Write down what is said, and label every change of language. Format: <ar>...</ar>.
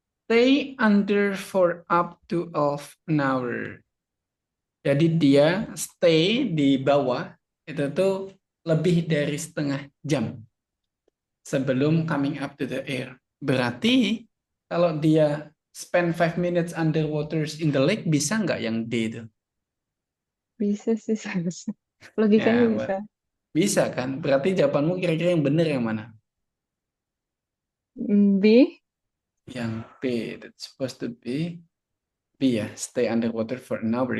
<en>Stay under for up to half an hour.</en> <id>Jadi dia stay di bawah itu tuh lebih dari setengah jam sebelum</id> <en>coming up to the air.</en> <id>Berarti kalau dia</id> <en>spend 5 minutes underwater in the lake,</en> <id>bisa nggak yang D itu? Bisa sih seharusnya. Logikanya Ya, bisa. bisa kan? Berarti jawabanmu kira-kira yang benar yang mana? B. Yang B,</id> <en>that's supposed to be B ya, stay underwater for an hour.</en>